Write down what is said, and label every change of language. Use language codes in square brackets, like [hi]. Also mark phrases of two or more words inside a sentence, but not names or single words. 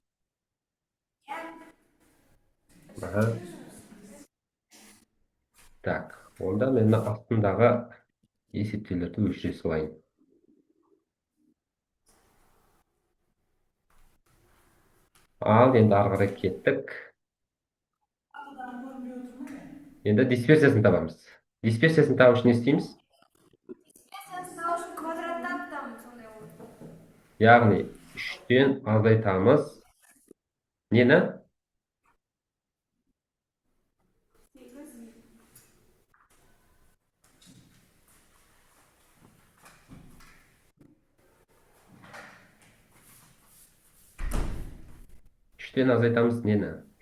[kk] Аха. Так, онда мен астындағы есептеулерді өшіре салайын. Ал, енді ары қарай кеттік. adam görmüyordum mu ne? Енді дисперсиясын табамыз. Дисперсиясын табу үшін не істейміз? Дисперсиясын табу үшін квадраттап табамыз, сондай болады. Яғни 3-тен азайтамыз. Нені? 3-тен азайтамыз нені?